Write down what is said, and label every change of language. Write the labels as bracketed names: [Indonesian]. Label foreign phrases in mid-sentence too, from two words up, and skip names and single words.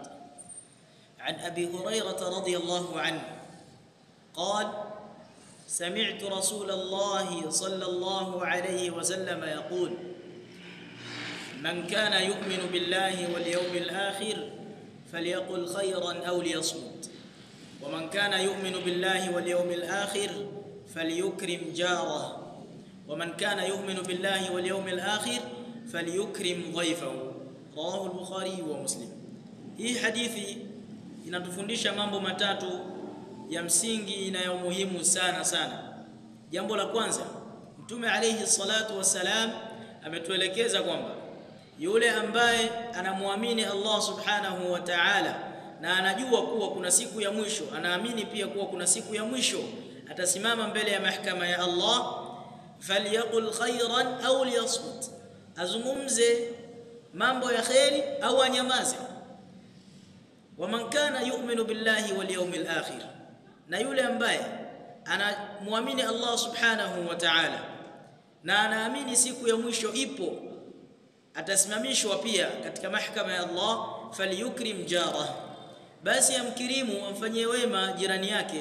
[Arabic] عن أبي هريرة رضي الله عنه قال: سمعت رسول الله صلى الله عليه وسلم يقول: من كان يؤمن بالله واليوم الآخر فليقل خيرا أو ليصمت، ومن كان يؤمن بالله واليوم الآخر فليكرم جاره، ومن كان يؤمن بالله واليوم الآخر فليكرم ضيفه. رواه البخاري ومسلم. [Swahili] Hii hadithi inatufundisha mambo matatu ya msingi na ya muhimu sana. Jambo la kwanza, Mtume [Arabic] عليه الصلاة والسلام [Swahili] ametuelekeza kwamba yule ambaye anamwamini Allah [Arabic] سبحانه وتعالى [Swahili] na anajua kuwa kuna siku ya mwisho, anaamini pia kuwa kuna siku ya mwisho atasimama mbele ya mahakama ya Allah, [Arabic] فليقل خيرا أو ليصمت, [Swahili] azungumze mambo ya khairi au anyamaze. [Arabic] ومن كان يؤمن بالله واليوم الآخر, [Swahili] na yule ambaye anamwamini Allah [Arabic] سبحانه وتعالى [Swahili] na anaamini siku ya mwisho ipo, atasimamishwa pia katika mahakama ya Allah, [Arabic] فليكرم جاره, [Swahili] basi amkirimu, amfanyie wema jirani yake.